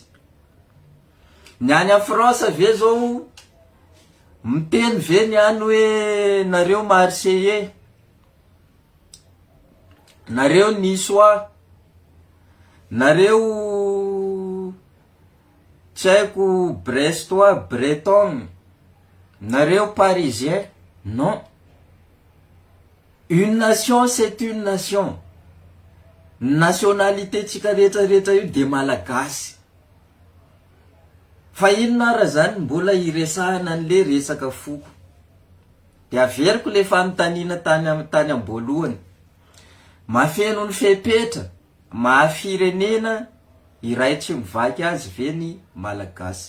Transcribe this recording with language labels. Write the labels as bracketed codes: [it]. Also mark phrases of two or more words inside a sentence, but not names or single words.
[mg] Ny any a France ve zao miteny ve ny any hoe nareo Marseillais, nareo Niçois, nareo tsy haiko Brestois, Breton, nareo Parisien? [fr] Non. Une nation c'est une nation. [mg] Nationalité tsika rehetrarehetra io de malagasy. Fa inona ara zany mbola iresahana an'le resaka foko? De averiko le fanontaniana tany am-boalohany. Mahafeno ny fepetra, mahafirenena iray tsy mivaky azy ve ny malagasy?